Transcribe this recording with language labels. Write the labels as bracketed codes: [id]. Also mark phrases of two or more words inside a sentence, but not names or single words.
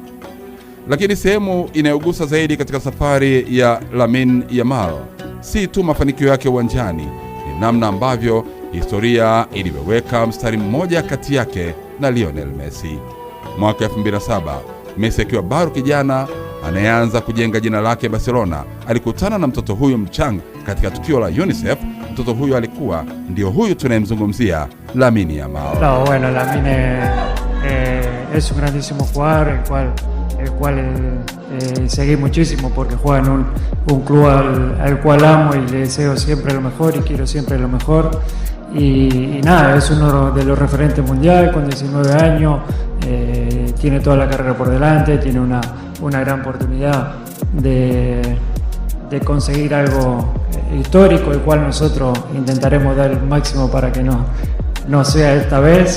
[sw] Lakini sehemu inayogusa zaidi katika safari ya Lamine Yamal si tu mafanikio yake uwanjani, ni namna ambavyo historia ilivyoweka mstari mmoja kati yake na Lionel Messi. Mwaka 2007, Messi akiwa bado kijana anayeanza kujenga jina lake Barcelona, alikutana na mtoto huyo mchanga katika tukio la UNICEF. Mtoto huyo alikuwa ndio huyu tunayemzungumzia, Lamine Yamal. [es] No, bueno, Lamine es un grandísimo jugador, el cual seguí muchísimo porque juega en un club al cual amo y le deseo siempre lo mejor y quiero siempre lo mejor. Y nada, es uno de los referentes mundial con 19 años, tiene toda la carrera por delante, tiene una gran oportunidad de conseguir algo histórico, el cual nosotros intentaremos dar el máximo para que no sea esta vez.